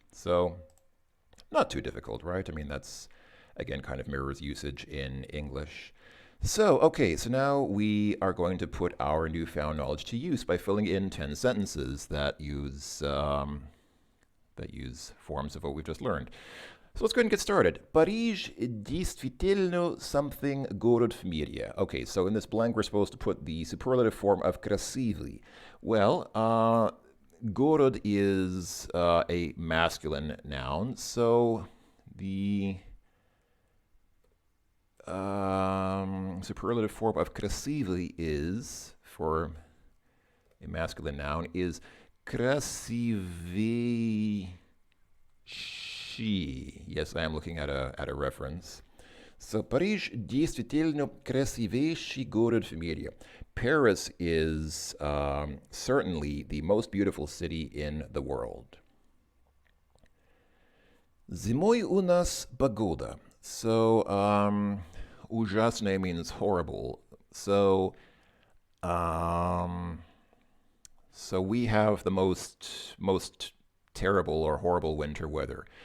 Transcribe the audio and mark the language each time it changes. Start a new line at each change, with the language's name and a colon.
English: So, not too difficult, right? I mean, that's, again, kind of mirrors usage in English. So, okay, so now we are going to put our newfound knowledge to use by filling in 10 sentences that use forms of what we've just learned. So let's go ahead and get started.
Russian: Париж действительно
English: something
Russian: город в мире.
English: Okay, so in this blank we're supposed to put the superlative form of красивый. Well, город is a masculine noun, so the superlative form of красивый is, for a masculine noun, is красивейший. Yes, I am looking at a reference.
Russian: So, Париж действительно красивейший город в мире.
English: Paris is certainly the most beautiful city in the world.
Russian: Зимой у нас погода.
English: So, ужасное means horrible. So we have the most terrible or horrible winter weather.